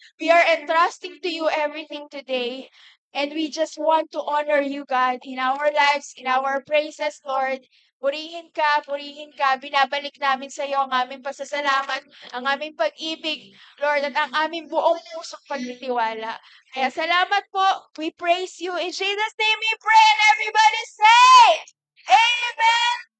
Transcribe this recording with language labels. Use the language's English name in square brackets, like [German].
[English] We are entrusting to you everything today. And we just want to honor you, God, in our lives, in our praises, Lord. [Filipino] Purihin ka, purihin ka. Binabalik namin sa iyo ang aming pasasalamat, ang aming pag-ibig, Lord, at ang aming buong pusong pagtitiwala. Kaya salamat po. [English] We praise you. In Jesus' name we pray and everybody say, Amen!